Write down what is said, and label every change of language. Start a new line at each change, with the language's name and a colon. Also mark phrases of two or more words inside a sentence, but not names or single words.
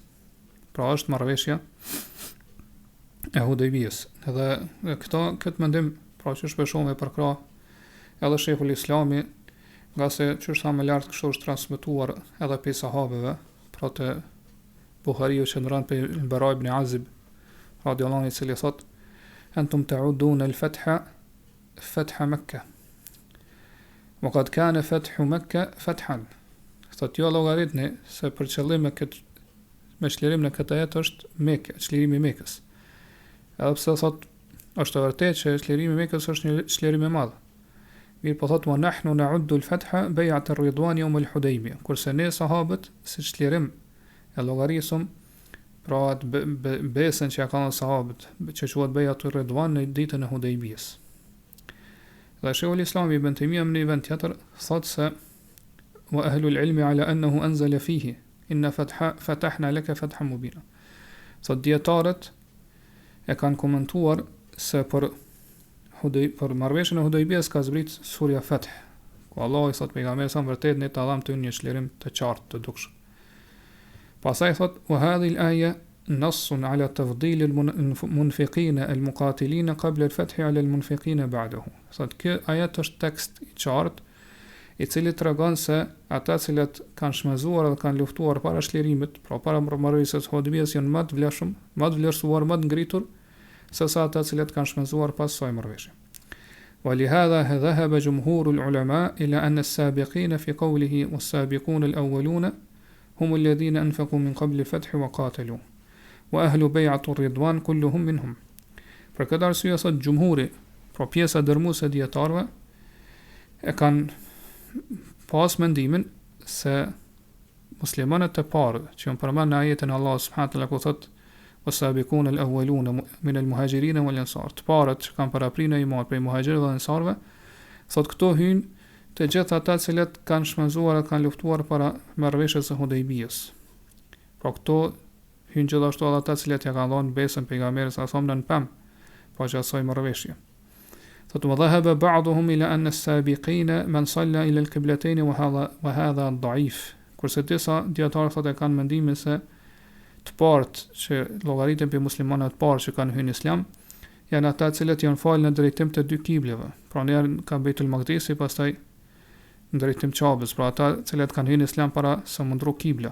Albanian: Pra është marrëveshja e Hudaybiyes. Edhe këtë mendim, pra që shpeshon me përkra edhe Sheikhul Islami, nga se që është më lartë kështu është transmetuar edhe pe sahabëve, pra të Buhariu që ndron pe Bara ibn Azib
Arabic: رضي الله عنه,
Albanian: i cili thot:
Arabic: "أنتم تعدون الفتح فتح مكة. وقد كان فتح مكة فتحا."
Albanian: Thot jo llogaritni se për qëllim me çlirim në këtë ajet është Mekë, çlirimi i Mekës. Edhe pse thot është vërtet që çlirimi i Mekës është një çlirim i madh. Mirë po thotë
Arabic: ونحن نعد الفتح بيعة الرضوان يوم الحديبية.
Albanian: Kurse ne sahabët si çlirim e llogarisëm pra atë besën që ja kanë sahabët, që quhet
Arabic: بيعة الرضوان
Albanian: në ditën e Hudejbijës. Dhe Sheikhul Islam Ibn Taymija në një vend tjetër thotë se
Arabic: وأهل العلم على أنه أنزل فيه إنا فتحنا لك فتحا مبينا.
Albanian: Sot dietarët e kanë komentuar se për marrëveshjen e Hudejbijës ka zbrit surja Fath. Ku Allah i thot pejgamberit sa vërtet ne ta dham ty një çlirim të qartë të dukshëm. Pastaj thot
Arabic: وهذه الآية نص على تفضيل المنفقين المقاتلين قبل الفتح على المنفقين بعده.
Albanian: Sot kjo ajet është tekst i qartë i cili tregon se ata të cilët kanë shmezuar dhe kanë luftuar para çlirimit, pra para marrëveshjes së Hudejbijës janë më të vlefshëm, më të vlerësuar, më të ngritur se sa ata të cilët kanë shmezuar pas saj marrëveshje.
Arabic: ولهذا ذهب جمهور العلماء إلى أن السابقين في قوله والسابقون الأولون هم الذين أنفقوا من قبل الفتح وقاتلوا وأهل بيعة الرضوان كلهم منهم.
Albanian: Për këtë arsye sot gjumhuri, pra pjesa dërmuese e dietarëve e kanë pas mendimin se muslimanët e parë që janë përmendur në ajetin Allah
Arabic: سبحانه وتعالى
Albanian: ku thotë
Arabic: والسابقون الأولون من المهاجرين والأنصار,
Albanian: të parët që kanë paraprirë iman prej muhaxhirëve dhe ansarëve, thotë këto hyn të gjithë ata të cilët kanë shmenzuar dhe kanë luftuar para marrëveshjes së Hudejbijës. Pra këto hyn gjithashtu edhe ata të cilët ja kanë dhënë besën pejgamberit sa thonë në pem, pa që asaj marrëveshje.
Arabic: Thotë وذهب بعضهم إلى أن السابقين من صلى إلى القبلتين وهذا ضعيف.
Albanian: Kurse disa dietarë thotë kanë mendimin se të parët që llogaritën për muslimanët të parë që kanë hyrë në Islam janë ata të cilët janë falë në drejtim të dy kibleve. Pra ne ka Beitul Maqdisi, pastaj në drejtim Qabës, pra ata të cilët kanë hyrë në Islam para se mu ndru kibla.